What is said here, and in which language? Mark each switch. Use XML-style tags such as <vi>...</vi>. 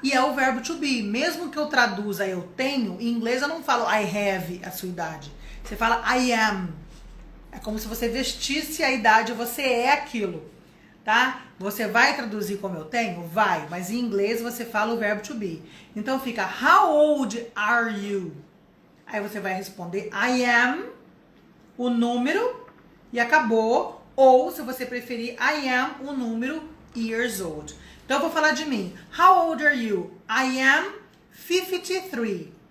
<pt>E é o verbo to be. Mesmo que eu traduza eu tenho, em inglês eu não falo I have a sua idade. Você fala I am. É como se você vestisse a idade, você é aquilo, tá? Você vai traduzir como eu tenho? Vai. Mas em inglês você fala o verbo to be. Então fica</pt> <en>how old are you?</en> <pt>Aí você vai responder I am, o número, e acabou. Ou, se você preferir, I am, o número, years old. Então, eu vou falar de mim.</pt> <en>How old are you? I am 53.</en>